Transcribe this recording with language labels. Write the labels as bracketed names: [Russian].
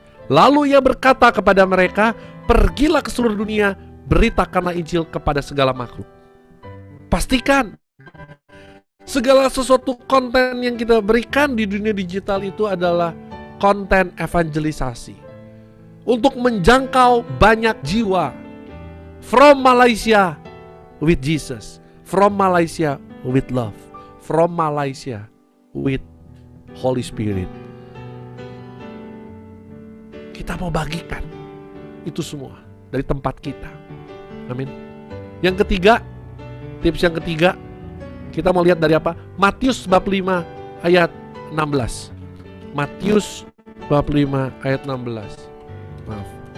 [Indonesian] Lalu ia berkata kepada mereka, pergilah ke seluruh dunia, beritakanlah Injil kepada segala makhluk. Pastikan segala sesuatu konten yang kita berikan di dunia digital itu adalah konten evangelisasi untuk menjangkau banyak jiwa. [English] From Malaysia with Jesus, from Malaysia with love, from Malaysia with Holy Spirit. [Indonesian] Kita mau bagikan itu semua dari tempat kita. Amin. Yang ketiga, tips yang ketiga, kita mau lihat dari apa? Matius bab 5 ayat 16. Matius bab 5 ayat 16. Maaf.